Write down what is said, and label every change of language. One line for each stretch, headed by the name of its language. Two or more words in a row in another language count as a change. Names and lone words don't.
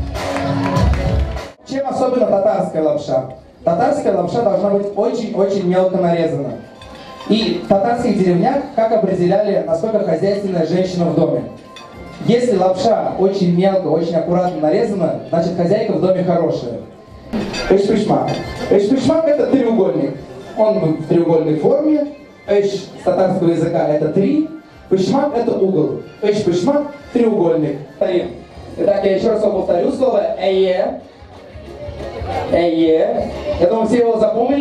Russian: Чем особенно татарская лапша? Татарская лапша должна быть очень-очень мелко нарезана. И в татарских деревнях как определяли, насколько хозяйственная женщина в доме? Если лапша очень мелко, очень аккуратно нарезана, значит хозяйка в доме хорошая. Эш-пышмак. Эш-пышмак — это треугольник. Он в треугольной форме. Эш с татарского языка — это три. Пышмак — это угол. Эш-пышмак — треугольник. Итак, я еще раз вам повторю слово «эйе». «Эйе». Я думаю, все его запомнили.